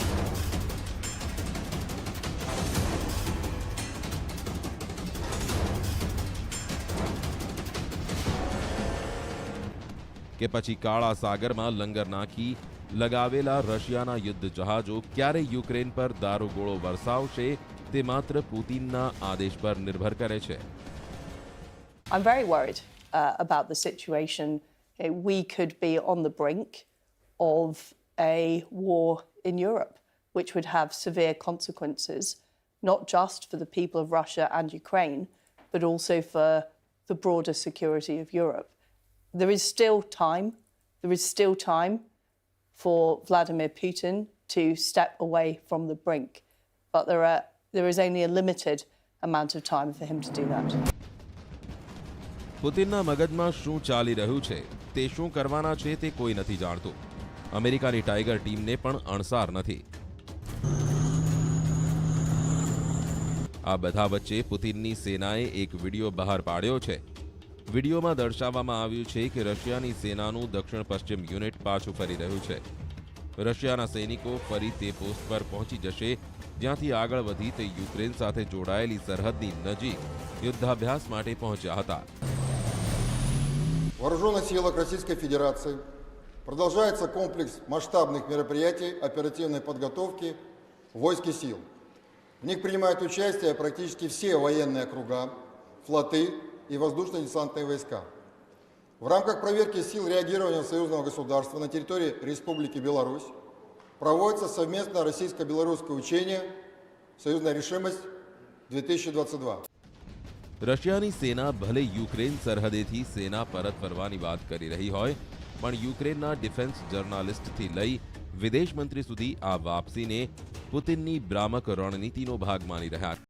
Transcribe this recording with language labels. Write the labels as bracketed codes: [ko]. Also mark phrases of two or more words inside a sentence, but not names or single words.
[gu] કે પછી કાળા સાગરમાં લંગર નાખી લગાવેલા રશિયાના યુદ્ધ જહાજો ક્યારે યુક્રેન પર દારૂગોળો વરસાવશે તે માત્ર પુતિનના આદેશ પર નિર્ભર કરે છે. [en] I'm very worried about the situation. We could be on the brink of a war in Europe, which would have severe consequences, not just for the people of Russia and Ukraine, but also for the broader security of Europe. There is still time. There is still time for Vladimir Putin to step away from the brink, but there is only a limited amount of time for him to do that. પુતિનના મગજમાં શું ચાલી રહ્યું છે, તે શું કરવાના છે તે કોઈ નથી જાણતું. અમેરિકાની ટાઈગર ટીમને પણ અણસાર નથી. આ બધા વચ્ચે પુતિનની સેનાએ એક વિડીયો બહાર પાડ્યો છે. વિડીયોમાં દર્શાવવામાં આવ્યું છે કે રશિયાની સેનાનું દક્ષિણ પશ્ચિમ યુનિટ પાછું ફરી રહ્યું છે. રશિયાના સૈનિકો ફરી તે પોસ્ટ પર પહોંચી જશે જ્યાંથી આગળ વધી તે યુક્રેન સાથે જોડાયેલી સરહદની નજીક યુદ્ધાભ્યાસ માટે પહોંચ્યા હતા. [ru] В вооруженных силах Российской Федерации продолжается комплекс масштабных мероприятий оперативной подготовки войск и сил. В них принимают участие практически все военные округа, флоты и воздушно-десантные войска. В рамках проверки сил реагирования союзного государства на территории Республики Беларусь проводится совместное российско-белорусское учение «Союзная решимость-2022». [gu] રશિયાની સેના ભલે યુક્રેન સરહદેથી સેના પરત ફરવાની વાત કરી રહી હોય, પણ યુક્રેનના ડિફેન્સ જર્નાલિસ્ટથી લઈ વિદેશ મંત્રી સુધી આ વાપસીને પુતિનની ભ્રામક રણનીતિનો ભાગ માની રહ્યા.